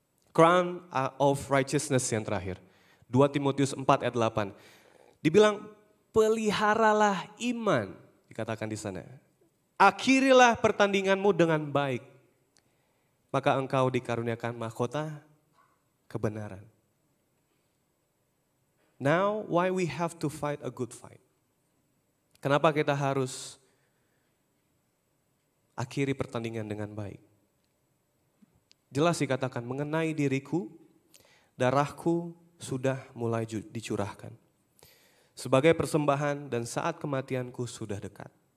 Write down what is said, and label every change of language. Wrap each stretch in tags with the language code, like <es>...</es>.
<en>Crown of righteousness</en> <id>yang terakhir. 2 Timotius 4 ayat 8. Dibilang peliharalah iman, dikatakan di sana. Akhirilah pertandinganmu dengan baik, maka engkau dikaruniakan mahkota kebenaran.</id> <en>Now, why we have to fight a good fight?</en> <id>Kenapa kita harus akhiri pertandingan dengan baik? Jelas dikatakan, mengenai diriku, darahku sudah mulai dicurahkan. Sebagai persembahan dan saat kematianku sudah dekat.</id>